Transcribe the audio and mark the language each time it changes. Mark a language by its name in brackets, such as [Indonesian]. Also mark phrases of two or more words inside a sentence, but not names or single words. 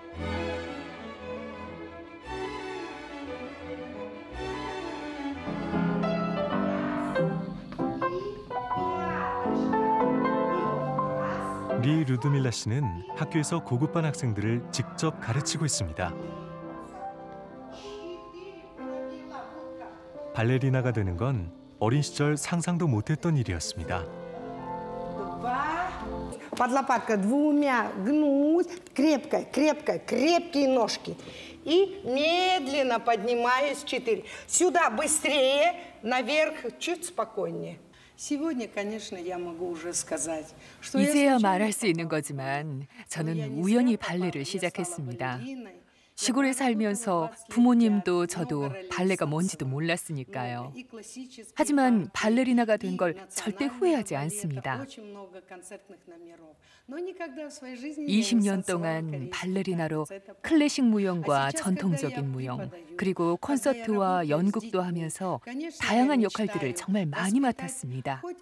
[Korean] 리 루드밀라 씨는 학교에서 고급반 학생들을 직접 가르치고 있습니다. 발레리나가 되는 건 어린 시절 상상도 못했던 일이었습니다. [Russian] Под лопаткой двумя гнуть, крепкие ножки. И медленно поднимаюсь 4. Сюда быстрее, наверх чуть спокойнее. Сегодня, конечно, я могу уже сказать, что [Korean] 이제야 말할 수 있는 거지만 저는 우연히 발레를 시작했습니다. 시골에 살면서 부모님도 저도 발레가 뭔지도 몰랐으니까요. 하지만 발레리나가 된 걸 절대 후회하지 않습니다. 20년 동안 발레리나로 클래식 무용과 전통적인 무용, 그리고 콘서트와 연극도 하면서 다양한 역할들을 정말 많이 맡았습니다.